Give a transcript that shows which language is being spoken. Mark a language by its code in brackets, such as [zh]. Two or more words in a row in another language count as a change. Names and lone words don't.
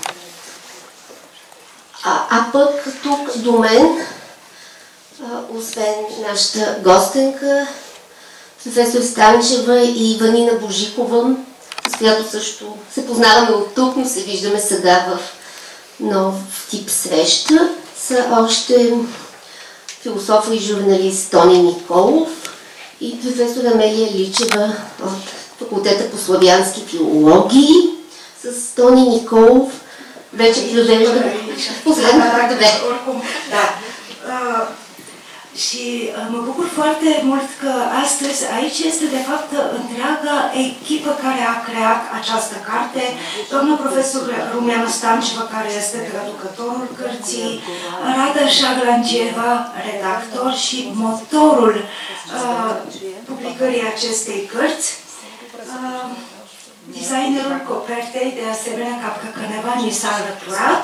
[bg] А пък тук до мен, освен нашата гостенка, професор Станчева и Ванина Божикова, с която също се познаваме от тук, но се виждаме сега в нов тип среща, са още философ и журналист Тони Николов и професор Амелия Личева от Факултета по славянски филологии. С Тони Николов вече провежда последната две. [ro] Și mă bucur foarte mult că astăzi aici este de fapt întreaga echipă care a creat această carte. Doamna profesor Rumeana Stanceva, care este traducătorul cărții, Rada Șaglangieva, redactor și motorul publicării acestei cărți, designerul copertei, de asemenea Capca Căneva, ni s-a alăturat.